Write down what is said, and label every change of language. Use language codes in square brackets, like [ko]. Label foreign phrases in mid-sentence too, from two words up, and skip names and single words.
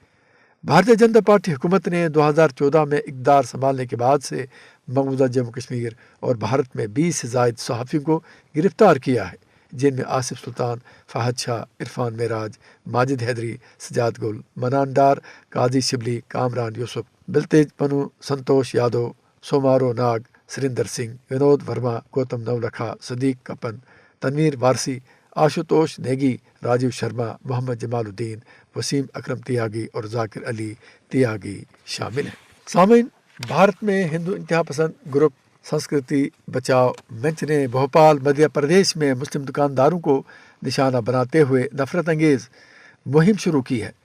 [ur] بھارتیہ جنتا پارٹی حکومت نے 2014 میں اقتدار سنبھالنے کے بعد سے مقبوضہ جموں کشمیر اور بھارت میں 20 سے زائد صحافیوں کو گرفتار کیا ہے، جن میں آصف سلطان، فہد شاہ، عرفان معراج، ماجد حیدری، سجاد گل، منان ڈار، قاضی شبلی، کامران یوسف، بلتیج پنو، سنتوش یادو، سومارو ناگ، سریندر سنگھ، ونود ورما، گوتم نولکھا، صدیق کپن، تنویر وارسی، آشوتوش نیگی، راجیو شرما، محمد جمال الدین، وسیم اکرم تیاگی اور ذاکر علی تیاگی شامل ہیں۔ سامعین، بھارت میں ہندو انتہا پسند گروپ سنسکرتی بچاؤ منچ نے بھوپال، مدھیہ پردیش میں مسلم دکانداروں کو نشانہ بناتے ہوئے نفرت انگیز مہم شروع کی ہے۔